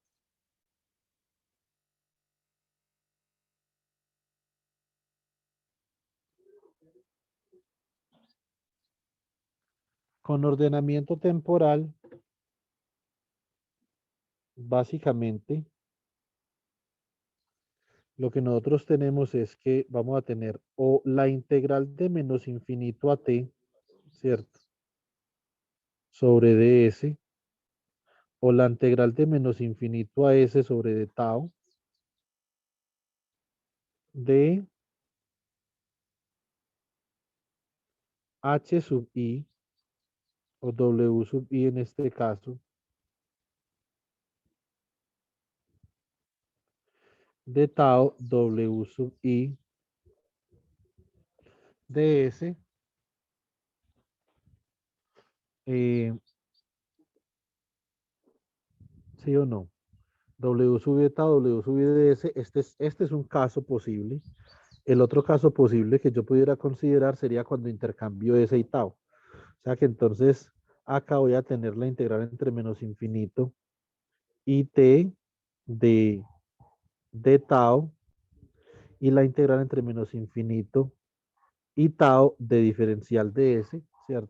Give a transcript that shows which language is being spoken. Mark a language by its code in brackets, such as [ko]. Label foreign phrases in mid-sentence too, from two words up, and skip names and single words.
[es] Con ordenamiento temporal, básicamente, lo que nosotros tenemos es que vamos a tener o la integral de menos infinito a t, ¿cierto? Sobre ds, o la integral de menos infinito a s sobre d tau, de h sub i, o w sub i en este caso, de tau w sub i ds, ¿sí o no? W sub i de tau, w sub i ds, este es un caso posible. El otro caso posible que yo pudiera considerar sería cuando intercambio S y tau. O sea que entonces acá voy a tener la integral entre menos infinito y t de tau y la integral entre menos infinito y tau de diferencial de S, ¿cierto?